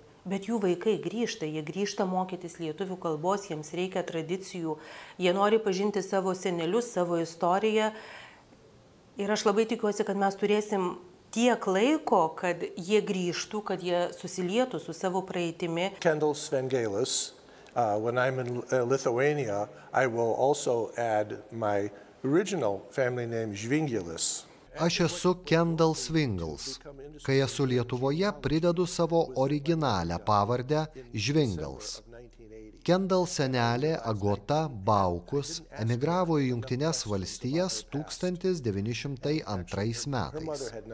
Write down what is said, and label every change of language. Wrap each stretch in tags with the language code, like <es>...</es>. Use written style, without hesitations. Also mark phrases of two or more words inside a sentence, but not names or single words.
<lt>Bet jų vaikai grįžta, jie grįžta mokytis lietuvių kalbos, jiems reikia tradicijų, jie nori pažinti savo senelius, savo istoriją. Ir aš labai tikiuosi, kad mes turėsim tiek laiko, kad jie grįžtų, kad jie susilietų su savo praeitimi.</lt> <en>Kendall Svengelis, when I'm in Lithuania, I will also add my original family name Žvingelis.</en> <lt>Aš esu Kendall Svingals. Kai esu Lietuvoje, pridedu savo originalią pavardę Žvingals. Kendall senelė Agota Baukus emigravo į Jungtines Valstijas 1902 metais.</lt>